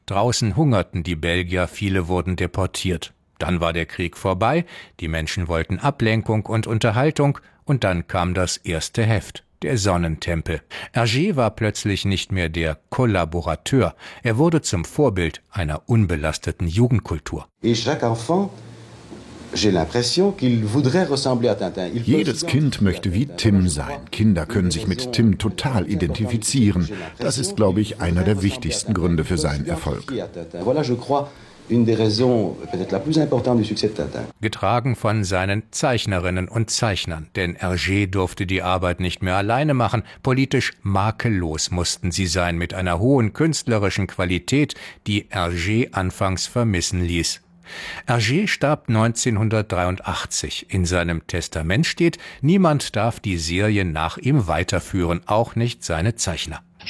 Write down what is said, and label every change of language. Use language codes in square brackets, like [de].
[de] Draußen hungerten die Belgier, viele wurden deportiert. Dann war der Krieg vorbei, die Menschen wollten Ablenkung und Unterhaltung und dann kam das erste Heft, der Sonnentempel. Hergé war plötzlich nicht mehr der Kollaborateur, er wurde zum Vorbild einer unbelasteten Jugendkultur. [fr] Et chaque enfant, j'ai l'impression qu'il voudrait ressembler à Tintin. [de] Jedes Kind möchte wie Tim sein. Kinder können sich mit Tim total identifizieren. Das ist, glaube ich, einer der wichtigsten Gründe für seinen Erfolg. [fr] Voilà, je crois, une des raisons peut-être la plus importante du succès de Tintin. [de] Getragen von seinen Zeichnerinnen und Zeichnern, denn Hergé durfte die Arbeit nicht mehr alleine machen. Politisch makellos mussten sie sein, mit einer hohen künstlerischen Qualität, die Hergé anfangs vermissen ließ. Hergé starb 1983. In seinem Testament steht, niemand darf die Serie nach ihm weiterführen, auch nicht seine Zeichner.